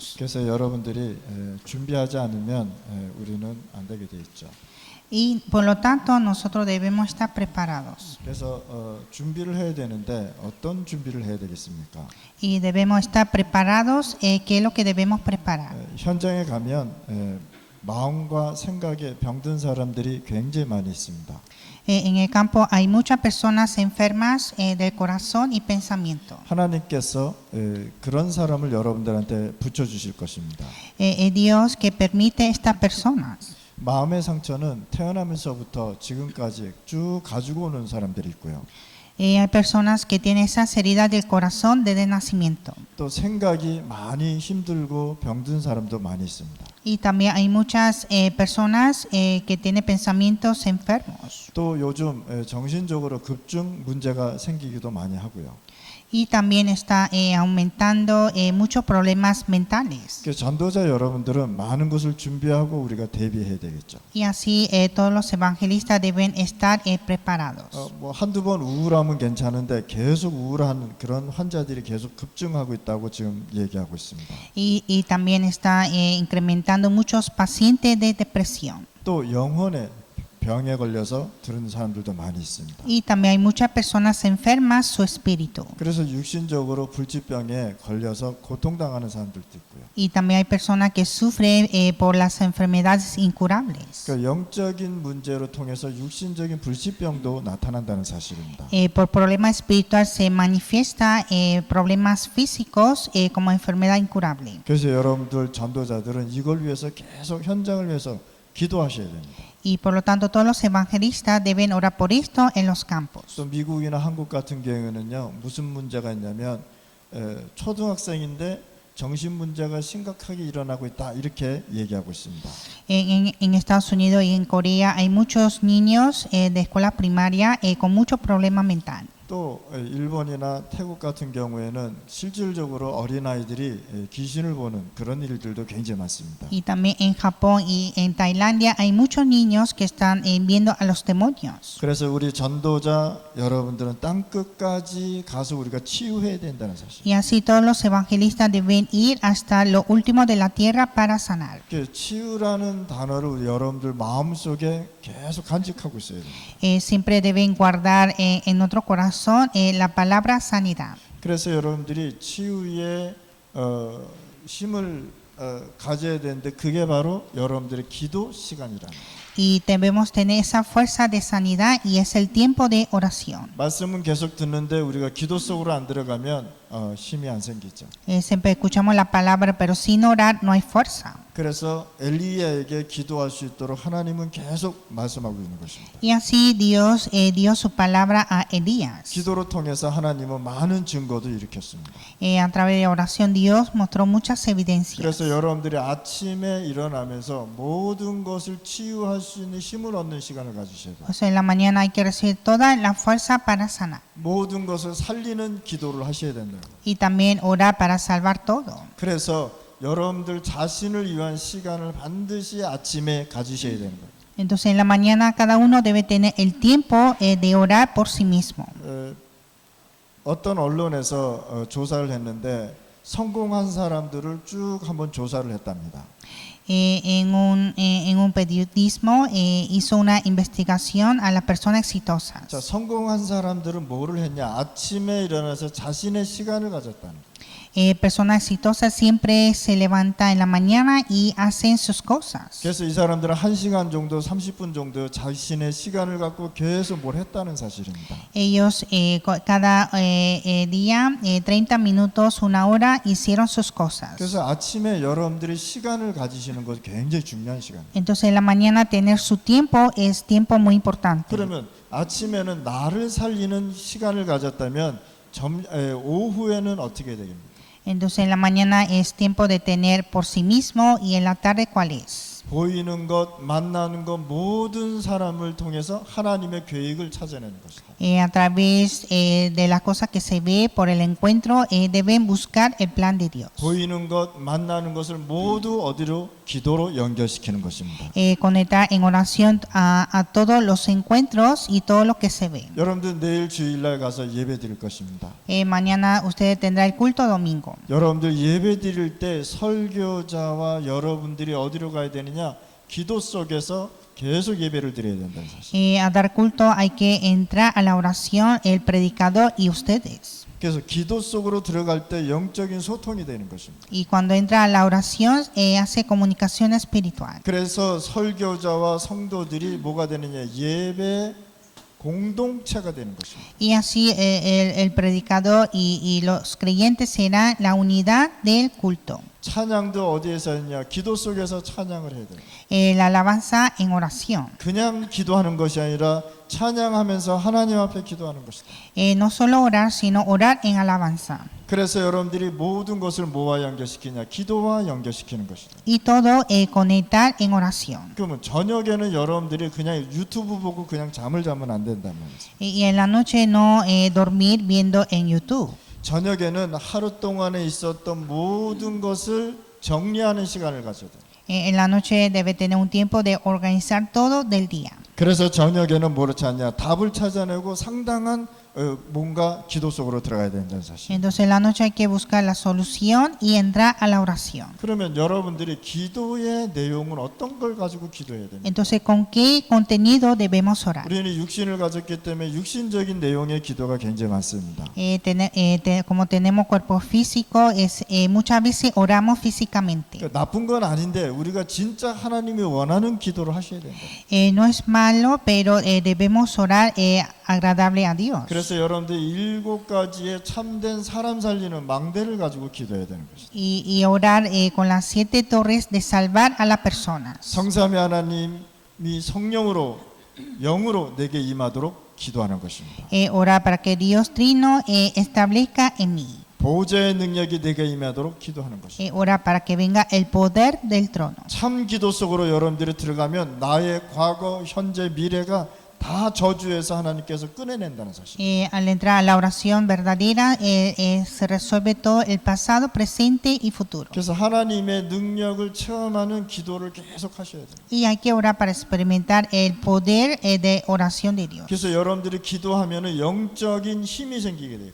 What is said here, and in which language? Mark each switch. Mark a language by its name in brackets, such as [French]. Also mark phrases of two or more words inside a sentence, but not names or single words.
[Korean] 그래서 여러분들이 준비하지 않으면 우리는 안 되게 돼 있죠. [Spanish] Y por lo tanto nosotros debemos estar preparados. [Korean] 그래서 준비를 해야 되는데 어떤 준비를 해야 되겠습니까? [Spanish] Y debemos estar preparados. ¿Qué es lo que debemos preparar? [Korean] 현장에 가면 마음과 생각에 병든 사람들이 굉장히 많이 있습니다. [Spanish] En el campo hay muchas personas enfermas del corazón y pensamiento. [Korean] 하나님께서 그런 사람을 여러분들한테 붙여주실 것입니다. [Spanish] Es Dios que permite estas personas. [Korean] 마음의 상처는 태어나면서부터 지금까지 쭉 가지고 오는 사람들이 있고요. [Spanish] Hay personas que tienen esas heridas del corazón desde nacimiento. [Korean] 또 생각이 많이 힘들고 병든 사람도 많이 있습니다. [Spanish] Y también hay muchas personas que tienen pensamientos enfermos. [Korean] 또 요즘 정신적으로 급증 문제가 생기기도 많이 하고요. [Spanish] Y también está aumentando muchos problemas mentales. [Korean] 그래서 전도자 여러분들은 많은 것을 준비하고 우리가 대비해야 되겠죠. [Spanish] Y así todos los evangelistas deben estar preparados. [Korean] 뭐 한두 번 우울하면 괜찮은데 계속 우울한 그런 환자들이 계속 급증하고 있다고 지금 얘기하고 있습니다. [Spanish] Y también está incrementando muchos pacientes de depresión. [Korean] 또 영혼의 병에 걸려서 들은 사람들도 많이 있습니다. [Spanish] Y también hay muchas personas enfermas su espíritu. [Korean] 그래서 육신적으로 불치병에 걸려서 고통당하는 사람들도 있고요. [Spanish] Y también hay personas que sufren por las enfermedades incurables. [Korean] 그러니까 영적인 문제로 통해서 육신적인 불치병도 나타난다는 사실입니다. [Spanish] Por problemas espirituales se manifiesta problemas físicos como enfermedad incurable. [Korean] 그래서 여러분들 전도자들은 이걸 위해서 계속 현장을 위해서 기도하셔야 됩니다. [Spanish] Y por lo tanto todos los evangelistas deben orar por esto en los campos. [Korean] 또 미국이나 한국 같은 경우에는요, 무슨 문제가 있냐면 초등학생인데 정신 문제가 심각하게 일어나고 있다 이렇게 얘기하고 있습니다. [Spanish] En Estados Unidos y en Corea hay muchos niños de escuela primaria con muchos problemas mentales. [Korean] 또 일본이나 태국 같은 경우에는 실질적으로 어린아이들이 귀신을 보는 그런 일들도 굉장히 많습니다. [Spanish] Y también en Japón y en Tailandia hay muchos niños que están viendo a los demonios. [Korean] 그래서 우리 전도자 여러분들은 땅 끝까지 가서 우리가 치유해야 된다는 사실. [Spanish] Y así todos los evangelistas deben ir hasta lo último de la tierra para sanar. [Korean] 치유라는 단어를 우리 여러분들 마음속에 계속 간직하고 있어야 됩니다. [Spanish] Siempre deben guardar en nuestro corazón la palabra sanidad. [Korean] 그래서 여러분들이 치유의 힘을 가져야 되는데 그게 바로 여러분들의 기도 시간이라는 거예요. [Spanish] Y debemos tener esa fuerza de sanidad y es el tiempo de oración. [Korean] 말씀은 계속 듣는데 우리가 기도 속으로 안 들어가면 힘이 안 생기죠. [Spanish] Siempre escuchamos la palabra, pero sin orar no hay fuerza. [Korean] 그래서 엘리야에게 기도할 수 있도록 하나님은 계속 말씀하고 있는 것입니다. [Spanish] Y así Dios dio su palabra a Elías. [Korean] 기도로 통해서 하나님은 많은 증거도 일으켰습니다. [Spanish] A través de oración Dios mostró muchas evidencias. [Korean] 그래서 여러분들이 아침에 일어나면서 모든 것을 치유할 수 있는 힘을 얻는 시간을 가지셔야 돼요. [Spanish] O sea, en la mañana hay que recibir toda la fuerza para sanar. [Korean] 모든 것을 살리는 기도를 하셔야 된다. [Spanish] Y también orar para salvar todo. [Korean] 그래서 여러분들 자신을 위한 시간을 반드시 아침에 가지셔야 되는 거예요. [Spanish] Entonces en la mañana cada uno debe tener el tiempo de orar por sí mismo. [Korean] 어떤 언론에서 조사를 했는데 성공한 사람들을 쭉 한번 조사를 했답니다. [Spanish] En un periodismo hizo una investigación a las personas exitosas. [Korean] 자, 성공한 사람들은 뭐를 했냐? 아침에 일어나서 자신의 시간을 가졌다는 거예요. [Spanish] Personas exitosas siempre se levantan en la mañana y hacen sus cosas. [Korean] 그래서 이 사람들은 1시간 정도, 30분 정도 자신의 시간을 갖고 계속 뭘 했다는 사실입니다. [Spanish] Ellos cada día 30 minutos, una hora hicieron sus cosas. [Korean] 그래서 아침에 여러분들이 시간을 가지시는 것이 굉장히 중요한 시간입니다. [Spanish] Entonces en la mañana tener su tiempo es tiempo muy importante. [Korean] 그러면 아침에는 나를 살리는 시간을 가졌다면 오후에는 어떻게 되겠습니까? [Spanish] Entonces en la mañana es tiempo de tener por sí mismo y en la tarde ¿cuál es? [Korean] 보이는 것, 만나는 것 모든 사람을 통해서 하나님의 계획을 찾아내는 것이다. [Spanish] A través de las cosas que se ve por el encuentro, deben buscar el plan de Dios. [Korean] 보이는 것, 만나는 것을 모두 어디로? 기도로 연결시키는 것입니다. [Spanish] Conectar en oración a todos los encuentros y todo lo que se ve. [Korean] 여러분들 내일 주일날 가서 예배 드릴 것입니다. [Spanish] Mañana ustedes tendrán el culto domingo. [Korean] 여러분들 예배 드릴 때 설교자와 여러분들이 어디로 가야 되느냐? 기도 속에서 계속 예배를 드려야 된다는 사실. [Spanish] A dar culto hay que entrar a la oración, el predicador y ustedes. [Korean] 그래서 기도 속으로 들어갈 때 영적인 소통이 되는 것입니다. [Spanish] Y cuando entra a la oración, hace comunicación espiritual. [Korean] 그래서 설교자와 성도들이 뭐가 되느냐? 예배 공동체가 되는 것입니다. [Spanish] Y así el predicador y los creyentes serán la unidad del culto. [Korean] 찬양도 어디에서 했냐? 기도 속에서 찬양을 해야 돼요. [Spanish] La alabanza en oración. [Korean] 그냥 기도하는 것이 아니라 찬양하면서 하나님 앞에 기도하는 것이다. [Spanish] No solo orar, sino orar en alabanza. [Korean] 그래서 여러분들이 모든 것을 뭐와 연결시키냐? 기도와 연결시키는 것이다. [Spanish] Y todo conectar en oración. [Korean] 그러면 저녁에는 여러분들이 그냥 유튜브 보고 그냥 잠을 자면 안 된단 말이죠. [Spanish] Y en la noche no dormir viendo en YouTube. [Korean] 저녁에는 하루 동안에 있었던 모든 것을 정리하는 시간을 가져야 돼요. [Spanish] En la noche debe tener un tiempo de organizar todo del día. [Korean] 그래서 저녁에는 뭐를 찾냐? 답을 찾아내고 상당한 뭔가 기도 속으로 들어가야 된다는 사실. [Spanish] Entonces en la noche hay que buscar la solución y entrar a la oración. [Korean] 그러면 여러분들이 기도의 내용은 어떤 걸 가지고 기도해야 됩니까? [Spanish] Entonces, ¿con qué contenido debemos orar? [Korean] 우리는 육신을 가졌기 때문에 육신적인 내용의 기도가 굉장히 많습니다. [Spanish] Como tenemos cuerpo físico, muchas veces oramos físicamente. [Korean] 그러니까 나쁜 건 아닌데 우리가 진짜 하나님이 원하는 기도를 하셔야 된다. [Spanish] No es malo, pero debemos orar agradable a Dios. [Korean] 그래서 여러분들 7가지의 참된 사람 살리는 망대를 가지고 기도해야 되는 것이죠. [Spanish] Y orar con las 7 torres de salvar a las personas. [Korean] 성삼위 하나님이 성령으로 영으로 내게 임하도록 기도하는 것입니다. [Spanish] Orar para que Dios Trino establezca en mí. [Korean] 보호자의 능력이 내게 임하도록 기도하는 것입니다. [Spanish] Orar para que venga el poder del trono. [Korean] 참 기도 속으로 여러분들이 들어가면 나의 과거, 현재, 미래가 다 저주에서 하나님께서 꺼내낸다는 사실. [Spanish] Al entrar a la oración verdadera, se resuelve todo el pasado, presente y futuro. [Korean] 그래서 하나님의 능력을 체험하는 기도를 계속 하셔야 돼요. [Spanish] Y hay que orar para experimentar el poder de oración de Dios. [Korean] 그래서 여러분들이 기도하면은 영적인 힘이 생기게 되고,